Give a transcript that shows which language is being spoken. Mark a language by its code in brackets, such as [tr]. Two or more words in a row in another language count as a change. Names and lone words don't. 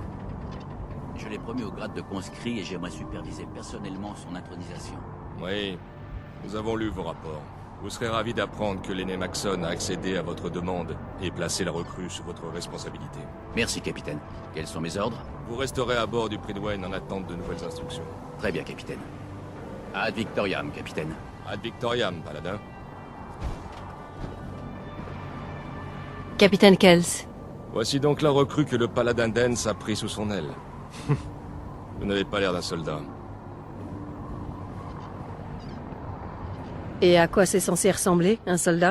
[fr] Je l'ai promu au grade de conscrit et j'aimerais superviser personnellement son intronisation. Oui, nous avons lu vos rapports. Vous serez ravis d'apprendre que l'aîné Maxson a accédé à votre demande et placé la recrue sous votre responsabilité. Merci, capitaine. Quels sont mes ordres? Vous resterez à bord du Prydwen en attente de nouvelles instructions. Très bien, capitaine. [la] Ad Victoriam, [fr] capitaine. [la] Ad Victoriam, [fr] Paladin. Capitaine Kels. Voici donc la recrue que le Paladin Dance a pris sous son aile. Vous n'avez pas l'air d'un soldat. Et à quoi c'est censé ressembler, un soldat?